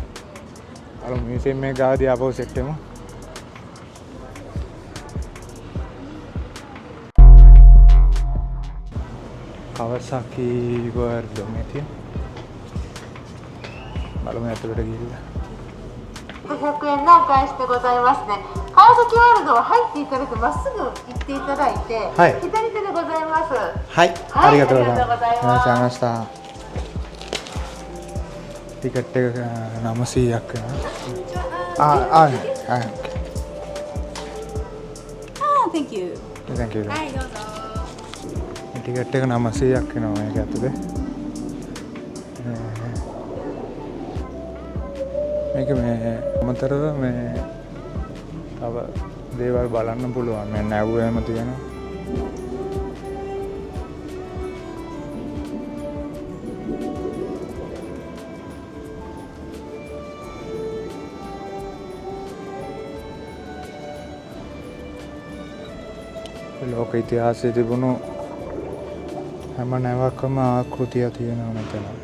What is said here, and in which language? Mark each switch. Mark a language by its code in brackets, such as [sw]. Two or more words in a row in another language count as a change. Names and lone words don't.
[si] බලමු මියුසියම් එක ගාවදී ආපහු සෙට් වෙමු. කවසාකි වර්ඩ් මෙතින්. බලමු ඇතුළට ගිහිල්ලා. [ja] 100 円何返してございますね。川崎ワールドは入っていただいてまっすぐ行っていただいて、はい、左手でございます。はい、はい、ありがとうございます。ありがとうございます。ありがとうございました。 [si] ටිකට් එක 900ක් වෙනවා. [en] Thank you. Thank you. [ja] はい、どうぞ。 [si] ටිකට් එක 900ක් වෙනවා මේක ඇතුලේ. මේක මේ අමතරව මේ තව දේවල් බලන්න පුළුවන්. මේ නැව්වේම තියෙනවා. ලෝක ඉතිහාසයේ තිබුණු හැම නැවකම ආකෘතිය තියෙනවා මෙතන.